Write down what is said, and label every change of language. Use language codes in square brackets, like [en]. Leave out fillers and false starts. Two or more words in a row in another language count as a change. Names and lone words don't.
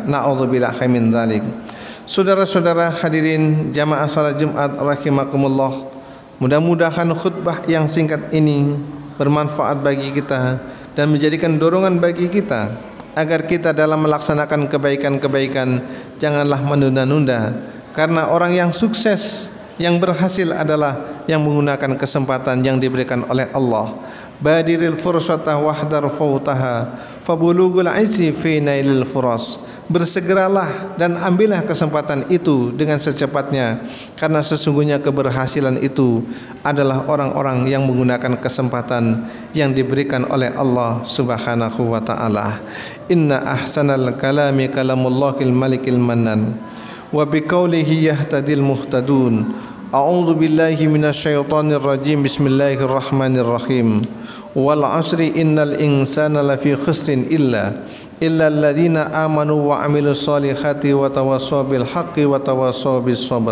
[ar] نعوذ بالله من ذلك. [id] Saudara-saudara hadirin jamaah salat Jumat rahimakumullah, mudah-mudahan khutbah yang singkat ini bermanfaat bagi kita dan menjadikan dorongan bagi kita agar kita dalam melaksanakan kebaikan-kebaikan janganlah menunda-nunda, karena orang yang sukses, yang berhasil adalah yang menggunakan kesempatan yang diberikan oleh Allah. [ar] بادر الفرصة واحذر فوتها فبلوغ العز في نيل الفرص. [id] Bersegeralah dan ambillah kesempatan itu dengan secepatnya, karena sesungguhnya keberhasilan itu adalah orang-orang yang menggunakan kesempatan yang diberikan oleh Allah [ar] سبحانه وتعالى. إن أحسن الكلام كلام الله الملك المنان وبقوله يهتدي المهتدون. أعوذ بالله من الشيطان الرجيم. بسم الله الرحمن الرحيم. والعصر إن الإنسان لفي خسر إلا الذين آمنوا وعملوا الصالحات وتواصوا بالحق وتواصوا بالصبر.